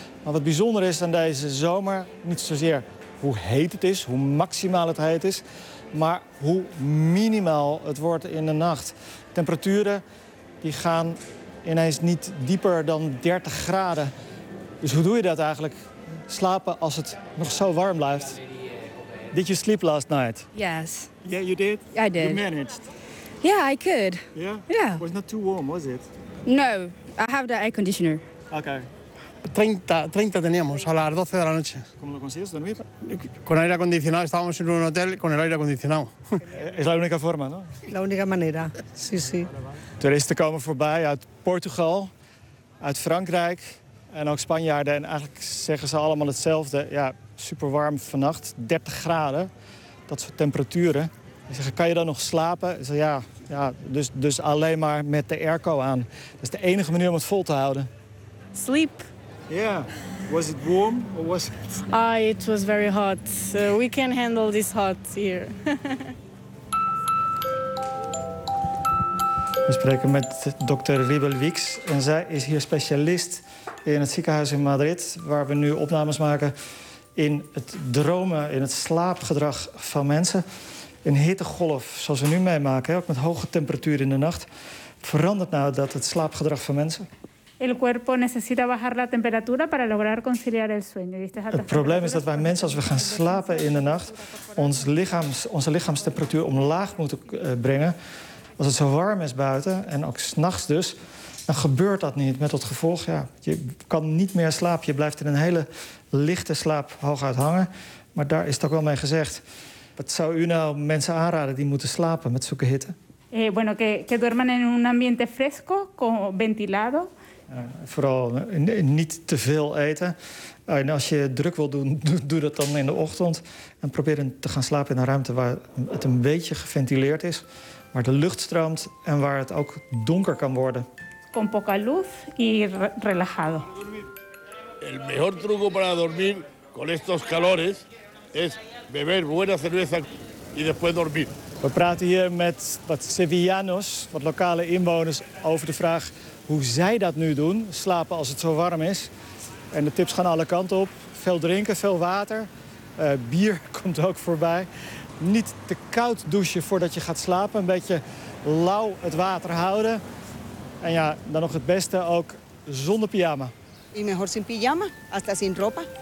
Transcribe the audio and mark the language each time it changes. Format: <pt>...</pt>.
<nl>Maar wat bijzonder is aan deze zomer, niet zozeer hoe heet het is, hoe maximaal het heet is, maar hoe minimaal het wordt in de nacht. Temperaturen die gaan ineens niet dieper dan 30 graden. Dus hoe doe je dat eigenlijk? Slapen als het nog zo warm blijft?</nl> <en>Did you sleep last night? Yes. Yeah, you did? I did. You managed? Yeah, I could. Yeah? Yeah. It was not too warm, was it? No, I have the air conditioner. Okay.</en> <es>30 teníamos a las 12 de la noche. ¿Cómo lo consigues dormir? Con aire acondicionado. Estábamos en un hotel con el aire acondicionado. Es la única forma, ¿no? La única manera, sí, sí.</es> <nl>Toeristen komen voorbij uit Portugal, uit Frankrijk en ook Spanjaarden. En eigenlijk zeggen ze allemaal hetzelfde. Ja. Super warm vannacht, 30 graden, dat soort temperaturen. Ik zeg, kan je dan nog slapen? Ik zeg, ja dus alleen maar met de airco aan. Dat is de enige manier om het vol te houden.</nl> <en>Sleep. Yeah. Was it warm or was it? It was very hot. So we can handle this hot here.</en> <nl>We spreken met dokter Ribel Wieks. En zij is hier specialist in het ziekenhuis in Madrid, waar we nu opnames maken in het dromen, in het slaapgedrag van mensen. Een hittegolf, zoals we nu meemaken, ook met hoge temperaturen in de nacht, verandert nou dat het slaapgedrag van mensen?</nl> <es>El cuerpo necesita bajar la temperatura para lograr conciliar el sueño.</es> <nl>Het probleem is dat wij mensen, als we gaan slapen in de nacht, onze lichaamstemperatuur omlaag moeten brengen. Als het zo warm is buiten, en ook 's nachts dus, dan gebeurt dat niet. Met het gevolg, ja, je kan niet meer slapen. Je blijft in een hele lichte slaap hooguit hangen. Maar daar is het ook wel mee gezegd. Wat zou u nou mensen aanraden die moeten slapen met zulke hitte?</nl> <es>Bueno, que duerman en un ambiente fresco, ventilado.</es> <nl>Vooral niet te veel eten. En als je druk wil doen, doe dat dan in de ochtend. En probeer te gaan slapen in een ruimte waar het een beetje geventileerd is. Waar de lucht stroomt en waar het ook donker kan worden.</nl> <es>Con poca luz y relajado. El mejor truco para dormir con estos calores es beber buena cerveza y después dormir.</es> <nl>We praten hier met wat Sevillanos, wat lokale inwoners, over de vraag hoe zij dat nu doen, slapen als het zo warm is. En de tips gaan alle kanten op. Veel drinken, veel water. Bier komt ook voorbij. Niet te koud douchen voordat je gaat slapen. Een beetje lauw het water houden. En ja, dan nog het beste ook zonder pyjama.</nl> <es>Y mejor sin pyjama, hasta sin ropa.</es>